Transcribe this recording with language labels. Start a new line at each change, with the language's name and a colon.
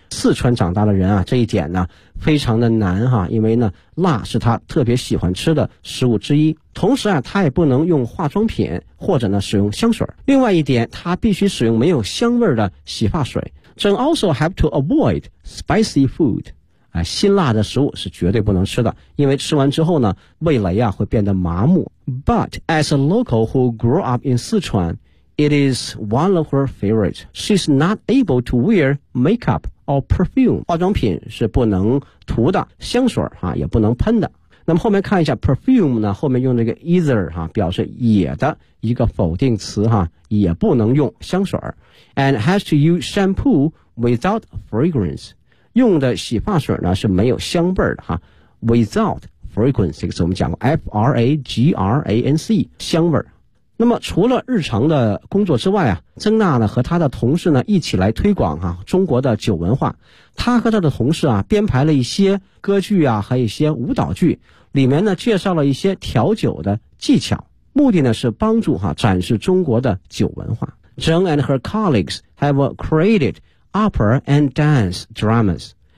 Chinese: 四川长大的人啊，这一点呢非常的难哈，因为呢辣是他特别喜欢吃的食物之一，同时啊他也不能用化妆品或者呢使用香水。另外一点，他必须使用没有香味的洗发水。
English: Then also have to avoid spicy food.
Chinese: 辛辣的食物是绝对不能吃的，因为吃完之后呢味蕾啊会变得麻木。
English: But as a local who grew up in Sichuan, it is one of her favorites. She's not able to wear makeup or perfume.
Chinese: 化妆品是不能涂的，香水啊也不能喷的。那么后面看一下 perfume 呢，后面用这个 either 啊表示也的一个否定词啊，也不能用香水。
English: And has to use shampoo without fragrance.
Chinese: 用的洗发水呢是没有香味的哈。
English: Without fragrance,
Chinese: 这个词我们讲过 ,fragrance, 香味。那么除了日常的工作之外啊，曾娜呢和她的同事呢一起来推广啊中国的酒文化。她和她的同事啊编排了一些歌剧啊，还有一些舞蹈剧，里面呢介绍了一些调酒的技巧。目的呢是帮助啊展示中国的酒文化。
English: Zheng and her colleagues have created opera and dance dramas.